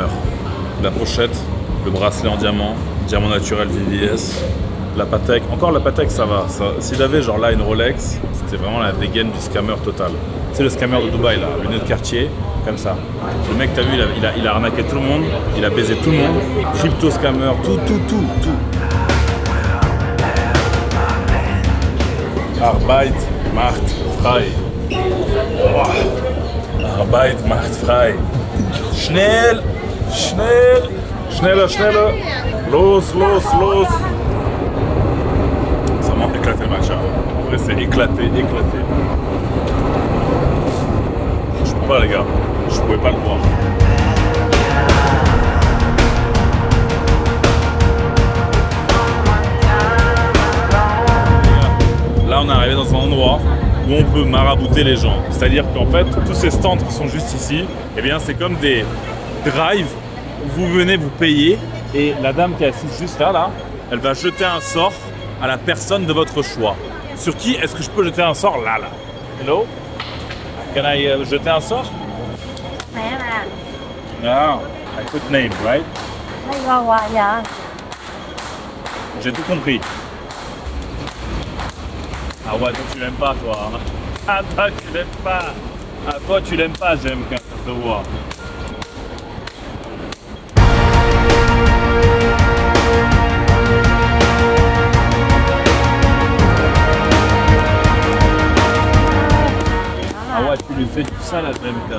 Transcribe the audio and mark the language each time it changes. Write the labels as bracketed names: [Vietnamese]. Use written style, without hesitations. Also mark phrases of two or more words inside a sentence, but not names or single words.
[French] La pochette, le bracelet en diamant, diamant naturel VVS, la Patek. Encore la Patek, ça va. S'il avait genre là une Rolex, c'était vraiment la dégaine du scammer total. C'est le scammer de Dubaï là, lunettes Cartier, comme ça. Le mec, t'as vu, il a arnaqué tout le monde, il a baisé tout le monde. [English] Crypto scammer, [French] tout. [German] Arbeit macht frei. Oh. Arbeit macht frei. Schnell. Schneller. Los. [French] Ça m'a éclaté le matcha. En vrai, c'est éclaté. Je peux pas, les gars. Je pouvais pas le boire. Là, on est arrivé dans un endroit où on peut marabouter les gens. C'est-à-dire qu'en fait, tous ces stands qui sont juste ici, eh bien, c'est comme des drives où vous venez, vous payez, et la dame qui est assise juste là, elle va jeter un sort à la personne de votre choix. Sur qui est-ce que je peux jeter un sort là? [English] Hello? Can I [French] jeter un sort? [English] Ah, I put name, right? [French] J'ai tout compris. Ah ouais, toi tu l'aimes pas, toi. Hein. Ah, toi tu l'aimes pas. Ah, toi tu l'aimes pas, j'aime quand ça se voit. Ah ouais, tu lui fais du sale à même temps.